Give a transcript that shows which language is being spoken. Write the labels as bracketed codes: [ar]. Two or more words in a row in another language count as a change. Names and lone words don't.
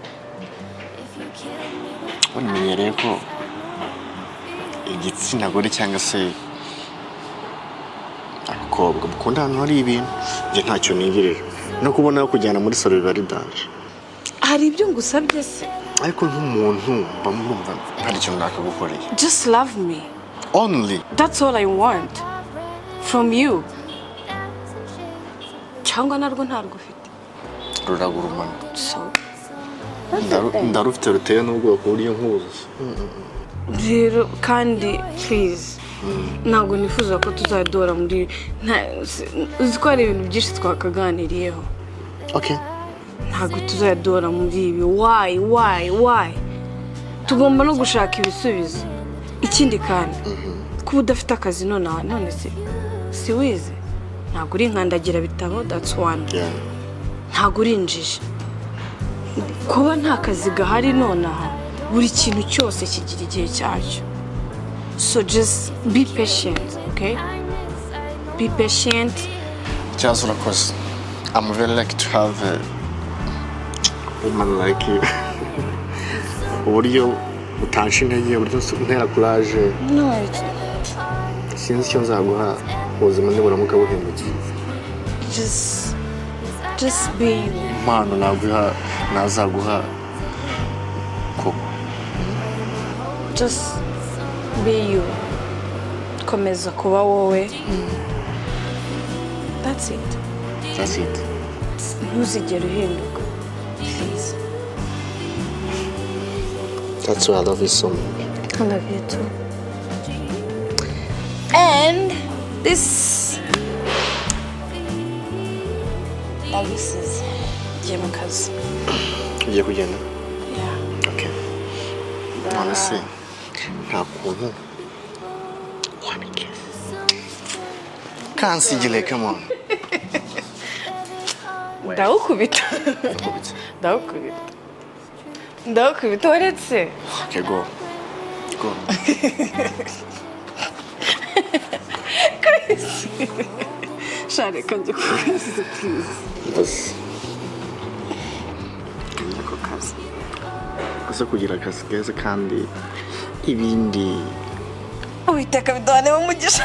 [rw] wamenyereye ko igitsina gore cyangwa se abakobwa mukunda ahantu hari ibintu njye ntacyo nigirira no kubona kujyana muri salo biba ari daje hari ibyo ngusabye se ariko nk'umuntu bamwumva hari icyo ndakagukoreye [en] just love me only that's all I want from you [rw] cyangwa narwo ntarwo ufite ruragurumana so ndarufite ruteye n'ubwoko buryo nkuzi rero kandi please ntabwo nifuza ko tuzadora muri uzi ko hari ibintu byinshi twakaganiriyeho okay ntabwo tuzadora muri ibi why tugomba no gushaka ibisubizo ikindi kandi kuba udafite akazi none si wize ntabwo uri nkandagira bitabo [en] that's one [rw] ntabwo uri injiji kuba nta kazi gahari nonaha buri kintu cyose kigira igihe cyacyo [en] so just be patient okay be patient Just of course, I'm very lucky to have a woman like you. [rw] Uburyo utansha intege, uburyo untera courage. No, Sinzi icyo nzaguha ubuzima niburamuka buhindutse. [en] Just be you. [rw] Impano nazaguha ko. [en] Just be you. [rw] Komeza kuba wowe. [en] That's it. That's it. [rw] Ntuzigere uhinduka. [en] Please. That's why I love you so much. I love you too. And this is Jemaka's. [rw] Ugiye kugenda? Yeah. Okay. None se nta kuntu wabigeze. Kansigile, [en] come on. [rw] Ndawukubita. Ndawukubita waretse. [en] Okay, go. [rw] Share kanje kukazi please. Basi. Njya ku kazi. Gusa kugira akazi keza kandi ibindi. Uwiteka biduhane umugisha.